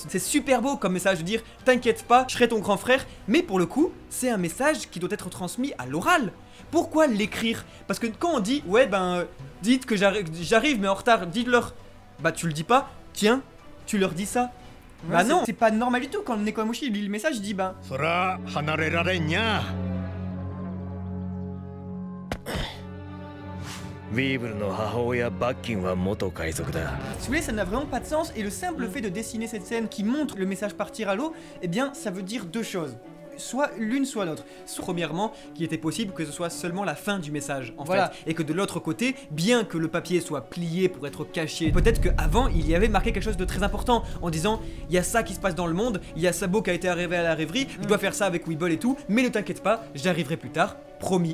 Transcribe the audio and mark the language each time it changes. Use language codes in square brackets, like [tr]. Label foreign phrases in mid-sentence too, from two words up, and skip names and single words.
[fr] C'est super beau comme message de dire t'inquiète pas, je serai ton grand frère, mais pour le coup, c'est un message qui doit être transmis à l'oral. Pourquoi l'écrire? Parce que quand on dit ouais dites que j'arrive mais en retard, dites-leur, bah tu le dis pas, tiens, Tu leur dis ça? Ouais, bah non, c'est pas normal du tout. Quand Nekomamushi lit le message, il dit bah... [ja] そら離れられんにゃ。ウィーブルの母親バッキンは元海賊だ。 [fr] Si vous voulez, ça n'a vraiment pas de sens. Et le simple fait de dessiner cette scène qui montre le message partir à l'eau, eh bien, ça veut dire deux choses. Soit l'une, soit l'autre. Premièrement, qu'il était possible que ce soit seulement la fin du message, en Voilà. fait. Et que de l'autre côté, bien que le papier soit plié pour être caché, peut-être qu'avant, il y avait marqué quelque chose de très important, en disant, il y a ça qui se passe dans le monde, il y a Sabo qui a été arrivé à la rêverie, je dois faire ça avec Weeble et tout, mais ne t'inquiète pas, j'arriverai plus tard, promis.